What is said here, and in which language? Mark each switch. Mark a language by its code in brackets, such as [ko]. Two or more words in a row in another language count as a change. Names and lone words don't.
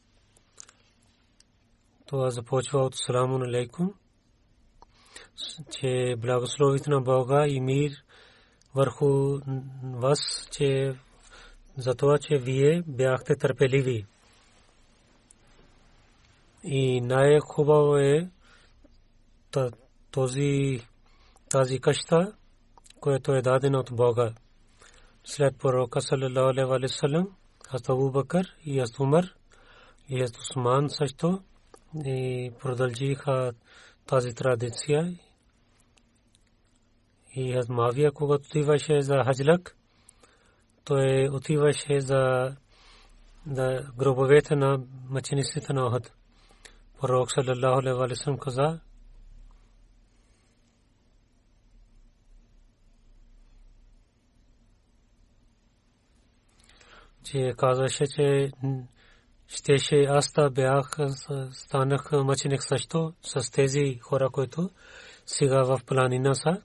[bg] Това започва от [ar] سلام عليكم, [bg] че благословите на Бога и мир върху вас, че за това, че вие бяхте търпеливи. И най-хубаво е тази къща, която е дадена от Бога. След пророка [ar] صلى الله عليه وسلم, [bg] Хазрат Абу Бакър и Хазрат Умар и Хазрат Усман също и продължиха тази традиция. И Хазрат Муавия, когато отиваше за хаджлак, той отиваше за гробовете на мъчениците на Охад. Пророк [ar] صلى الله عليه وسلم [bg] каза: че казваше, че щеше аз да бях станах мъченик също с тези хора, които сега в планина са.